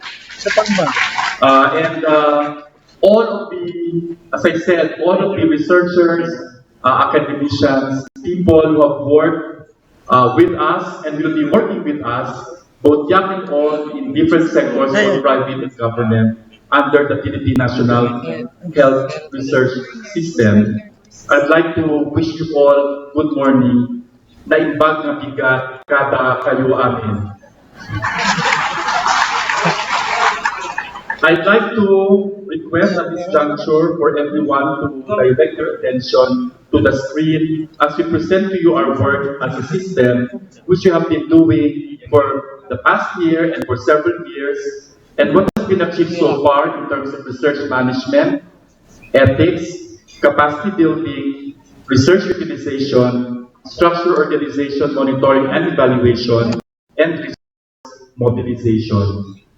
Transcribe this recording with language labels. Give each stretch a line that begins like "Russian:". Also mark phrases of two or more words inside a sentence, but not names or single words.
English: And all of the, as I said, all of the researchers, academicians, people who have worked with us and will be working with us, both young and old, in different sectors of private and government under the Philippine National Health Research System. I'd like to wish you all good morning.
Iloko: Naimbag na bigat kada kayo amin.
English: I'd like to request at this juncture for everyone to direct your attention to the screen as we present to you our work as a system, which we have been doing for the past year and for several years, and what has been achieved so far in terms of research management, ethics, capacity building, research utilization, structure organization, monitoring and evaluation, and resource mobilization.